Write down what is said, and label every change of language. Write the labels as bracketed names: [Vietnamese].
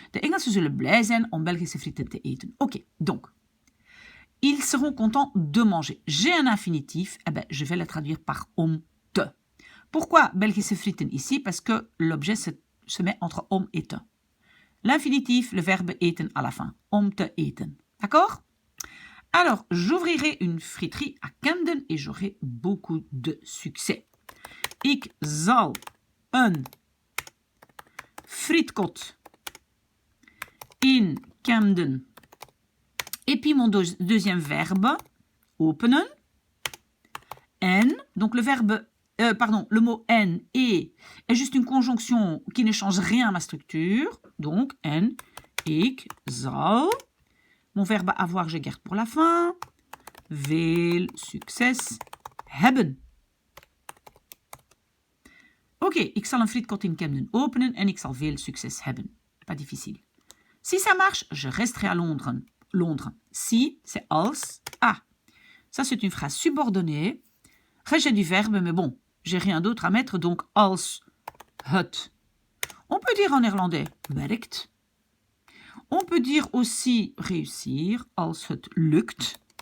[Dutch] De Engelsen zullen blij zijn om Belgische frieten te eten. [French] Ok, donc, ils seront contents de manger. J'ai un infinitif, eh ben, je vais le traduire par om te. Pourquoi Belgische frieten ici? Parce que l'objet se met entre om et te. L'infinitif, le verbe eten à la fin. Om te eten. D'accord? Alors, j'ouvrirai une friterie à Camden et j'aurai beaucoup de succès. [Dutch] Ik zal een frietkot in Camden [French] Et puis mon deuxième verbe, openen. En, donc le verbe, le mot en est juste une conjonction qui ne change rien à ma structure. Donc, en, ik zal. Mon verbe avoir, je garde pour la fin. [Dutch] Veel succes hebben. Ok, ik zal een frietkot in Camden openen en ik zal veel succes hebben. [French] Pas difficile. Si ça marche, je resterai à Londres. Si, c'est als. Ah, ça c'est une phrase subordonnée. Rejet du verbe, mais bon, j'ai rien d'autre à mettre, donc als het. On peut dire en néerlandais werkt. On peut dire aussi réussir, als het lukt.